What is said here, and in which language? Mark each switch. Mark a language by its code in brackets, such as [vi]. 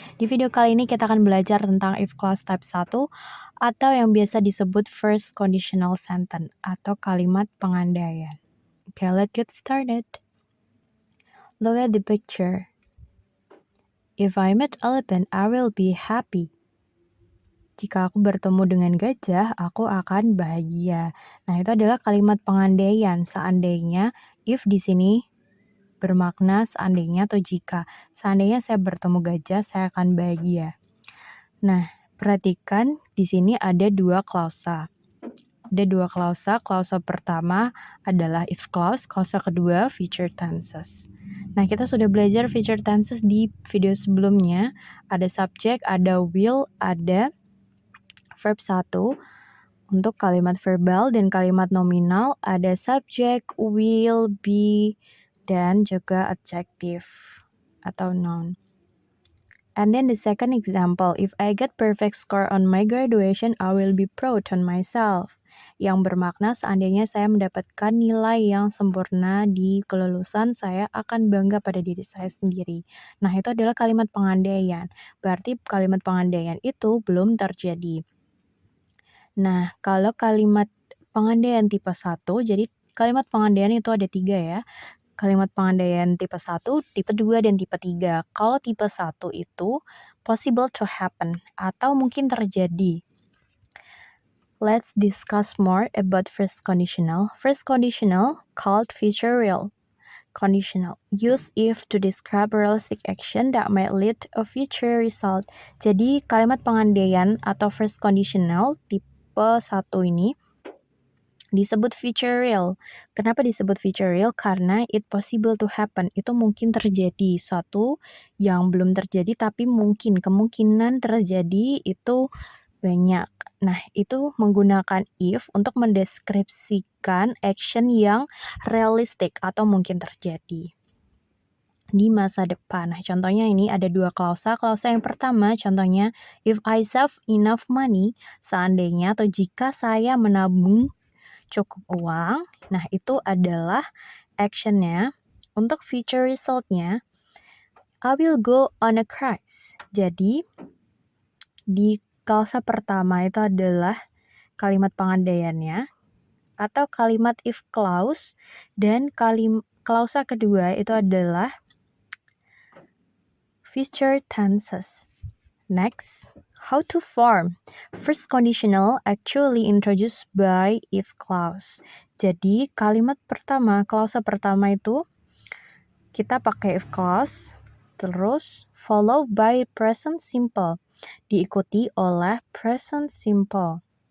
[id] Di video kali ini kita akan belajar tentang if clause type 1 atau yang biasa disebut first conditional sentence atau kalimat pengandaian. [en] Okay, let's get started. Look at the picture. If I meet elephant, I will be happy. [id] Jika aku bertemu dengan gajah, aku akan bahagia. Nah, itu adalah kalimat pengandaian. Seandainya, if di sini bermakna seandainya atau jika. Seandainya saya bertemu gajah, saya akan bahagia. Nah, perhatikan di sini ada dua klausa. Ada dua klausa. Klausa pertama adalah if clause, klausa kedua future tenses. Nah, kita sudah belajar future tenses di video sebelumnya. Ada subject, ada will, ada verb 1. Untuk kalimat verbal dan kalimat nominal ada subject, will, be, dan juga adjective atau noun. [en] And then the second example, if I get perfect score on my graduation, I will be proud on myself. [id] Yang bermakna seandainya saya mendapatkan nilai yang sempurna di kelulusan, saya akan bangga pada diri saya sendiri. Nah, itu adalah kalimat pengandaian. Berarti kalimat pengandaian itu belum terjadi. Nah, kalau kalimat pengandaian tipe 1, jadi kalimat pengandaian itu ada 3 ya. Kalimat pengandaian tipe 1, tipe 2, dan tipe 3. Kalau tipe 1 itu [en] possible to happen [id] atau mungkin terjadi. [en] Let's discuss more about first conditional. First conditional called future real conditional. Use if to describe realistic action that might lead to a future result. [id] Jadi kalimat pengandaian atau first conditional tipe 1 ini disebut future real. Kenapa disebut future real? Karena [en] it possible to happen. [id] Itu mungkin terjadi. Suatu yang belum terjadi tapi mungkin. Kemungkinan terjadi itu banyak. Nah, itu menggunakan if untuk mendeskripsikan action yang realistik atau mungkin terjadi di masa depan. Nah, contohnya ini ada dua klausa. Klausa yang pertama, contohnya, [en] if I save enough money, [id] seandainya atau jika saya menabung cukup uang, nah itu adalah actionnya. Untuk [en] future resultnya, I will go on a cruise. [id] Jadi, di klausa pertama itu adalah kalimat pengandaiannya, atau kalimat if clause, dan klausa kedua itu adalah future tenses. [en] Next, how to form first conditional actually introduced by if clause. [id] Jadi kalimat pertama, klausa pertama itu kita pakai if clause, terus [en] followed by present simple, [id] diikuti oleh present simple.